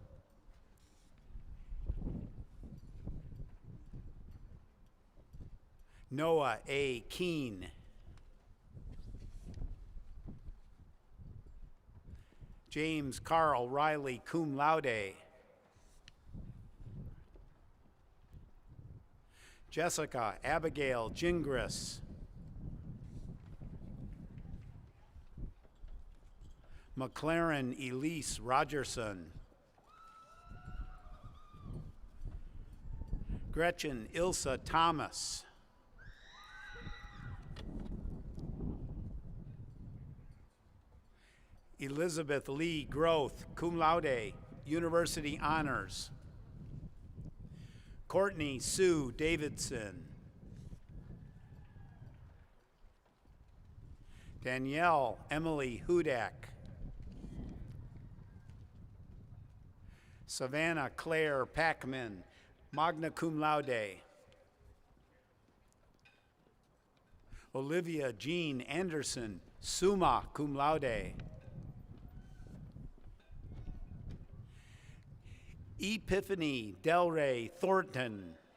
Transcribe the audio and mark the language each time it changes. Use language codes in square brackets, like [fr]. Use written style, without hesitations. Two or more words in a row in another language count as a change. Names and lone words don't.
[en] Noah A. Keene. James Carl Riley, [la] cum laude. [en] Jessica Abigail Gingras. McLaren Elise Rogerson. Gretchen Ilsa Thomas. Elizabeth Lee Groth, [la] cum laude, [en] University Honors. Courtney Sue Davidson. Danielle Emily Hudak. Savannah Claire Packman, [la] magna cum laude. [en] Olivia Jean Anderson, [la] summa cum laude. [en] Epiphany Delray Thornton.